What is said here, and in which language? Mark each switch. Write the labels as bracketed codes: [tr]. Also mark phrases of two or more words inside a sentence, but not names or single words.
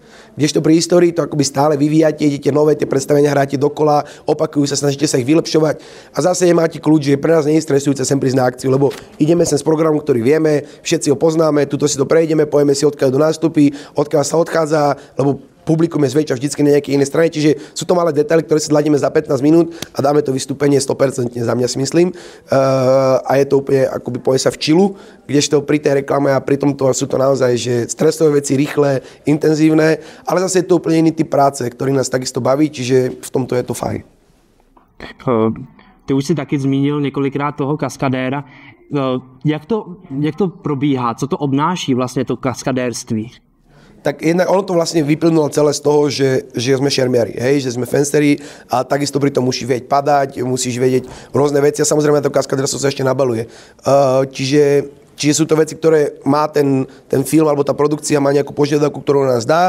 [sk] Kdežto pri histórii to akoby stále vyvíjate, idete nové, tie predstavenia hráte dokola, opakujú sa, snažíte sa ich vylepšovať a zase nemáte kľúč, že pre nás nie je stresujúce sem prísť na akciu, lebo ideme sem z programu, ktorý vieme, všetci ho poznáme, tuto si to prejdeme, povieme si, odkiaľ do nástupy, odkiaľ sa odchádza, lebo publikum je zväčša vždycky na nejakej inej strane, čiže sú to malé detaily, ktoré si zladíme za 15 minút a dáme to vystúpenie 100% za mňa si myslím. A je to úplne akoby povie sa v čilu, kdežto pri tej reklame a pri tomto sú to naozaj že stresové veci, rýchle, intenzívne, ale zase je to úplne iný typ práce, ktorý nás takisto baví, čiže v tomto je to fajn. [cs] Ty už si taky zmínil několikrát toho kaskadéra. Jak to probíhá? Co to obnáší vlastně to kaskadérství? [sk] Tak jednak ono to vlastne vyplynulo celé z toho, že sme šermiari, hej, že sme fensteri a takisto pri tom musíš vedieť padať, musíš vedieť rôzne veci a samozrejme to kaskadérstvo sa ešte nabaluje. Čiže sú to veci, ktoré má ten film alebo tá produkcia má nejakú požiadavku, ktorú nás dá.